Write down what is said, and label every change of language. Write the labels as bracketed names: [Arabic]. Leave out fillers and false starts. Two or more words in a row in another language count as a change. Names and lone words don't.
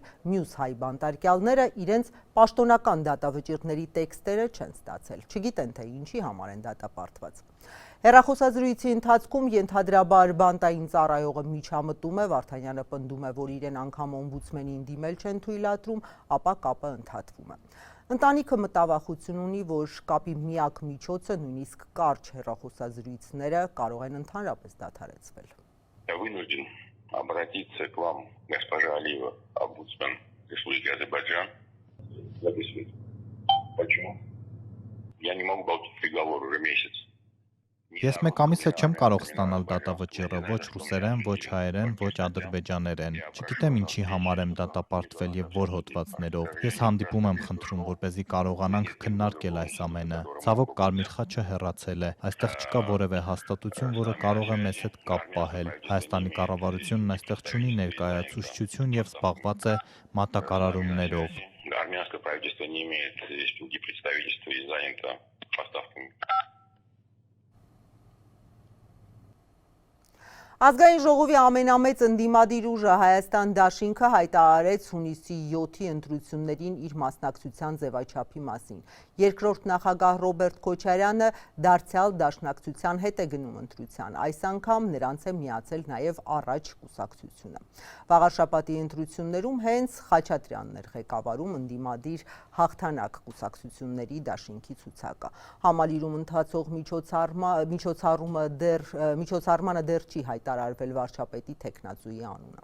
[Armenian] մյուս հայ բանտարկյալները իրենց պաշտոնական դատավճիռների տեքստերը չեն ստացել, չգիտեն թե ինչի համար են դատապարտված։ Հեռախոսազրույցի ընթացքում ենթադրաբար բանտային ծառայողը միջամտում է, Վարդանյանը պնդում է, որ իրեն անգամ օմբուդսմենին դիմել չեն թույլատրում, ապա կապը ընդհատվում է։ Ընտանիքը մտավախություն ունի, որ կապի միակ միջոցը նույնիսկ կարճ հեռախոսազրույցները կարող են ընդհանրապես դադարեցվել։ [Russian] Вынужден обратиться к вам, госпожа Алиева, омбудсмен Республики Азербайджан. Записывайте. Почему? Я не могу получить приговор уже месяц. [Armenian] Ես 1 ամիսը չեմ կարող ստանալ դատավճիռը, ոչ ռուսերեն, ոչ հայերեն, ոչ ադրբեջաներեն։ Չգիտեմ ինչի համար եմ դատապարտվել եւ որ հոդվածներով։ Ես հանդիպում եմ խնդրում, որպեսզի կարողանանք քննարկել այս ամենը։ Ցավոք Կարմիր խաչը հեռացել է։ Այստեղ չկա որևէ հաստատություն, որը կարող է մեզ հետ կապ պահել։ Հայաստանի կառավարությունն այստեղ չունի ներկայացուցչություն եւ զբաղված է մատակարարումներով։ [Russian] Армянское правительство не имеет республики представительства и занято поставками. [Armenian] Ազգային ժողովի ամենամեծ ընդդիմադիր ուժը Հայաստան դաշինքը հայտարարեց հունիսի 7-ի ընտրություններին իր մասնակցության ձևաչափի մասին։ Երկրորդ նախագահ Ռոբերտ Քոչարյանը դարձյալ դաշնակցության հետ է գնում ընտրության։ Այս անգամ նրանց է միացել նաև առաջ կուսակցությունը։ Վաղարշաբաթի ընտրություններում հենց Խաչատրյանն էր ղեկավարում ընդդիմադիր հաղթանակ կուսակցությունների դաշինքի ցուցակը։ Համալիրում ընթացող միջոցառմանը դեռ չի հայտարարվել վարչապետի թեկնածուի անունը։